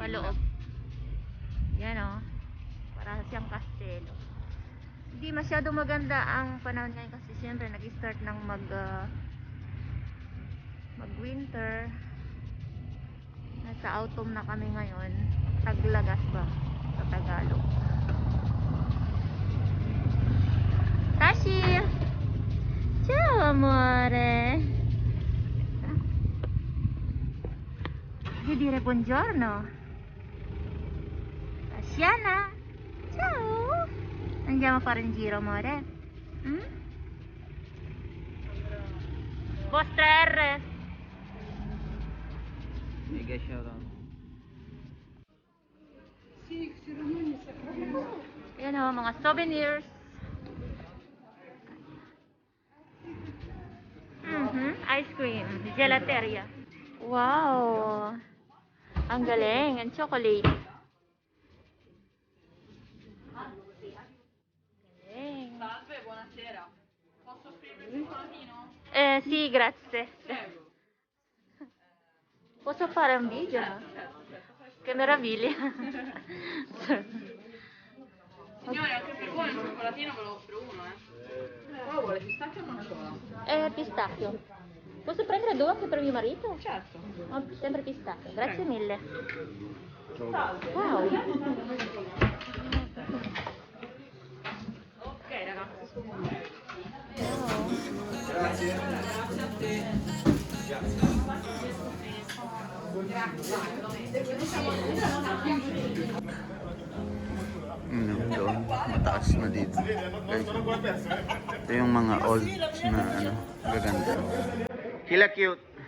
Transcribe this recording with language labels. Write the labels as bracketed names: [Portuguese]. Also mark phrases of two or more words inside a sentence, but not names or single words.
[Filipino] Paloob. Yan o. Para siyang kastelo. Hindi masyado maganda ang panahon ngayon kasi siyempre nag-start ng mag-winter. Nasa autumn na kami ngayon. Taglagas ba sa Tagalog? Tashi! [Italian] Ciao, amore! Di dire buongiorno. Tashiana! Ciao! Andiamo a fare un giro, amore. Boss 3R. [English] mega shoutout. [Filipino] Yan o, mga souvenirs. [English] Ice cream. [Filipino] Gelateria. Wow! Ang galing. Ang chocolate. Galing. [Italian] Salve, buonasera. Posso offrirvi un cioccolatino? Sì, grazie. Posso fare un video? No? Che meraviglia. Signore, anche per voi un cioccolatino ve lo offro uno, Quello vuole pistacchio o nocciola? Pistacchio. Posso prendere due anche per mio marito? Certo. Oh, sempre pistacchio. Grazie mille. Salve. Wow. Ok, ragazzi. Grazie. Grazie a te. [Filipino] Doon, mataas na dito. Guys, ito yung mga old na gaganda. Kila cute.